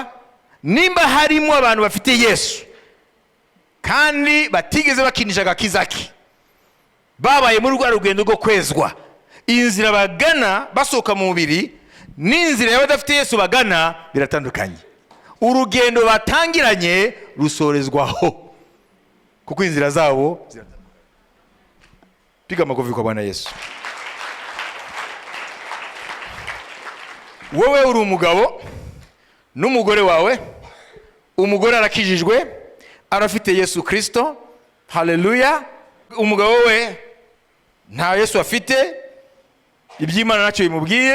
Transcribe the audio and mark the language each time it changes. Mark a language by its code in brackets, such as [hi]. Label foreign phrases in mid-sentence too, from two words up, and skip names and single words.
[rw] Nimba harimo abantu bafite Yesu kandi batigeze bakinisha agakizaki, babaye muri rwa rugendo rwo kwezwa, inzira bagana basohoka mu mubiri n'inzira y'abadafite Yesu bagana biratandukanye. Urugendo batangiranye rusorezwaho, kuko inzira zabo ziratandukanye. [sw] Piga makofi kwa Bwana Yesu. [rw] Wowe uri umugabo n'umugore wawe, umugore arakijijwe, arafite Yesu Kristo, haleluya. Umugabo we nta Yesu afite, iby'Imana nacyo bimubwiye.